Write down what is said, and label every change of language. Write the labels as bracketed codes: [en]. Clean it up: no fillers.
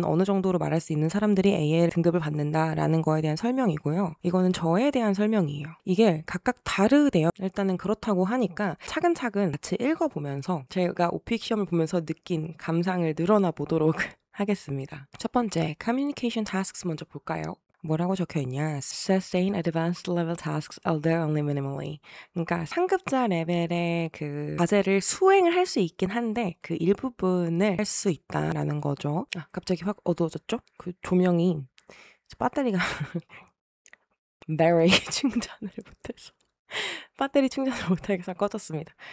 [ko] 어느 정도로 말할 수 있는 사람들이 AL 등급을 받는다라는 거에 대한 설명이고요. 이거는 저에 대한 설명이에요. 이게 각각 다르대요. 일단은 그렇다고 하니까 차근차근 같이 읽어보면서 제가 오픽 시험을 보면서 느낀 감상을 늘어나 보도록 하겠습니다. 첫 번째, Communication Tasks 먼저 볼까요? 뭐라고 적혀있냐? [en] Sustain advanced level tasks, although only minimally. [ko] 그러니까 상급자 레벨의 그 과제를 수행을 할 수 있긴 한데 그 일부분을 할 수 있다라는 거죠. 아, 갑자기 확 어두워졌죠? 그 조명이 배터리가 very 충전을 못해서 배터리 충전을 못해서 꺼졌습니다.